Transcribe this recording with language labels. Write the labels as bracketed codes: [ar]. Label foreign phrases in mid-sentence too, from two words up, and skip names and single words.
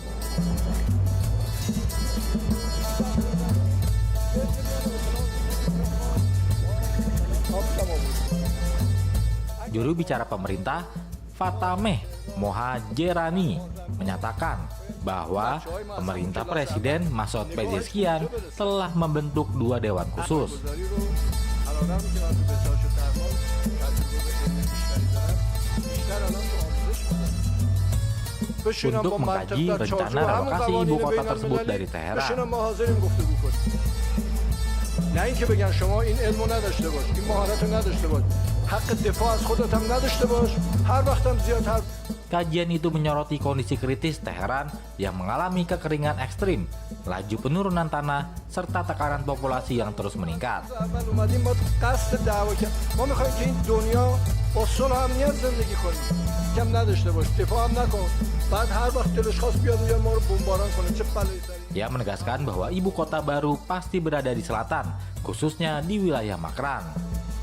[id] Juru bicara pemerintah, Fatemeh Mohajerani, menyatakan bahwa pemerintah Presiden Masoud Pezeshkian telah membentuk 2 dewan khusus. Untuk mengkaji rencana relokasi ibu kota tersebut dari Teheran. [fa] نه اینکه بگن شما این علمو نداشته باش، این مهارتو نداشته باش، حق دفاع از خودت هم نداشته باش، هر وقتم زیاد هر [id] Kajian itu menyoroti kondisi kritis Teheran yang mengalami kekeringan ekstrim, laju penurunan tanah, serta tekanan populasi yang terus meningkat. Ia menegaskan bahwa ibu kota baru pasti berada di selatan, khususnya di wilayah Makran.